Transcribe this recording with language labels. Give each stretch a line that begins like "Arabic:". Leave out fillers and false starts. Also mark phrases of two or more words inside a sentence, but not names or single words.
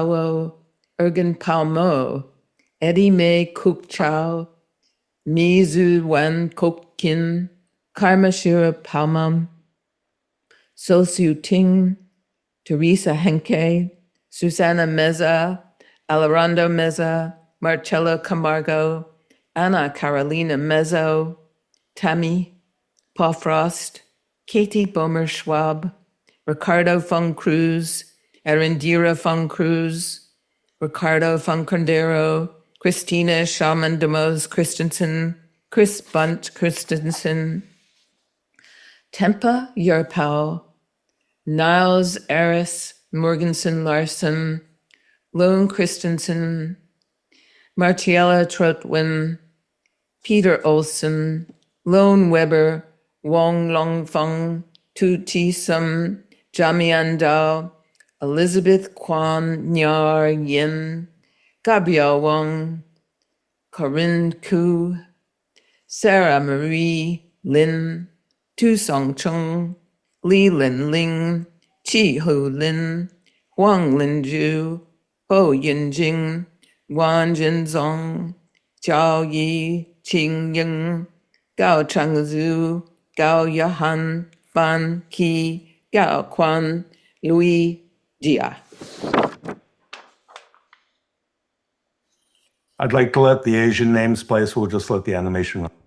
English: Palmo, Eddie Mae Cook Chow, Mizu Wan Kok Kin, Karma Shira Palmam, So Su Ting, Teresa Henke, Susana Meza, Alejandro Meza, Marcelo Camargo, Ana Carolina Mezzo, Tammy, Paul Frost, Katie Bomer Schwab, Ricardo Fung Cruz, Erendira Fung Cruz, Ricardo Fung Condero, Christina Shaman Demos Christensen, Chris Bunt Christensen, Tempa Yerpau, Niles Eris Morganson Larson, Lone Christensen, Martiella Trotwin, Peter Olson, Lone Weber, Wong Long Feng, Tu Ti Sum, Jamian Dao, Elizabeth Kwan Nyar Yin, Gabrielle Wong, Corinne Ku, Sarah Marie Lin, Tu Song Chung, Li Lin Ling, Chi Hu Lin, Huang Lin Ju, Ho Yin Jing, Wan Jin Zong, Zhao Yi, Qing Ying, Gao Changzhu, Gao Yahan, Fan Qi, Gao Quan, Louis Jia. I'd like to let the Asian names play, so we'll just let the animation run.